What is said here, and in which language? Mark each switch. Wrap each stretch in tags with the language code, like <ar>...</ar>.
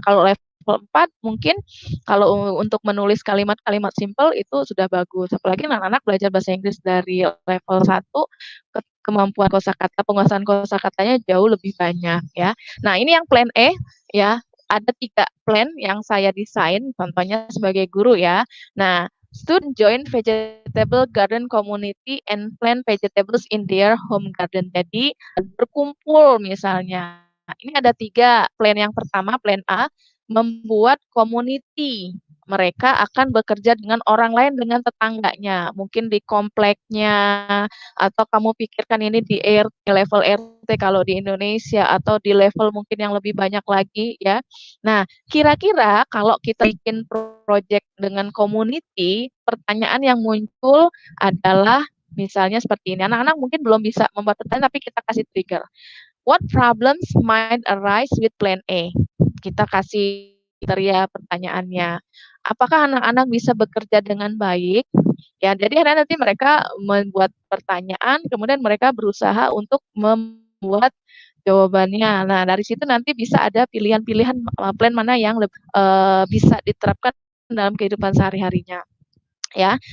<id>Kalau level 4 mungkin kalau untuk menulis kalimat-kalimat simpel itu sudah bagus, apalagi anak-anak belajar bahasa Inggris dari level 1, kemampuan kosakata, penguasaan kosakatanya jauh lebih banyak ya. Nah, ini yang plan E ya, ada 3 plan yang saya desain, contohnya sebagai guru ya.</id> <en>Nah, student join vegetable garden community and plant vegetables in their home garden.</en> <id>Jadi berkumpul misalnya. Ini ada 3 plan. Yang pertama plan A, membuat community. Mereka akan bekerja dengan orang lain, dengan tetangganya, mungkin di kompleknya, atau kamu pikirkan ini di RT, level RT kalau di Indonesia, atau di level mungkin yang lebih banyak lagi ya. Nah, kira-kira kalau kita bikin project dengan community, pertanyaan yang muncul adalah misalnya seperti ini, anak-anak mungkin belum bisa membuat pertanyaan tapi kita kasih trigger.</id> <en>What problems might arise with plan A?</en> <id>Kita kasih kriteria pertanyaannya. Apakah anak-anak bisa bekerja dengan baik? Ya, jadi nanti mereka membuat pertanyaan, kemudian mereka berusaha untuk membuat jawabannya. Nah, dari situ nanti bisa ada pilihan-pilihan plan mana yang bisa diterapkan dalam kehidupan sehari-harinya. Ya.</id>